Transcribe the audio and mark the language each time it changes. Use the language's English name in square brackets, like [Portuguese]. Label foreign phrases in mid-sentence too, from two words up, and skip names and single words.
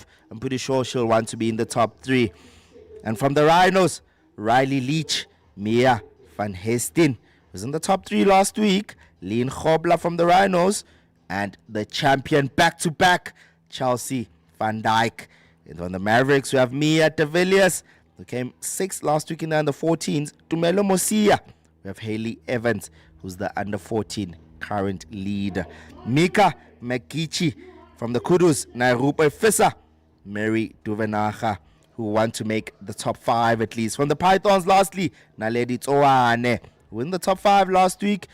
[English] I'm pretty sure she'll want to be in the top 3. And from the Rhinos, Riley Leach, Mia Van Hestin was in the top 3 last week. Lean Hobla from the Rhinos, and the champion back-to-back, Chelsea Van Dijk. And from the Mavericks, we have Mia De Villiers, who came 6th last week in the under 14s. Tumelo Mosia. We have Hayley Evans, who's the under 14 current lead. Mika Mekichi from the Kudus, Nairupe Fissa, Mary Duvenaga, who want to make the top 5 at least. From the Pythons, lastly, Naledi Tsoane, who in the top 5 last week.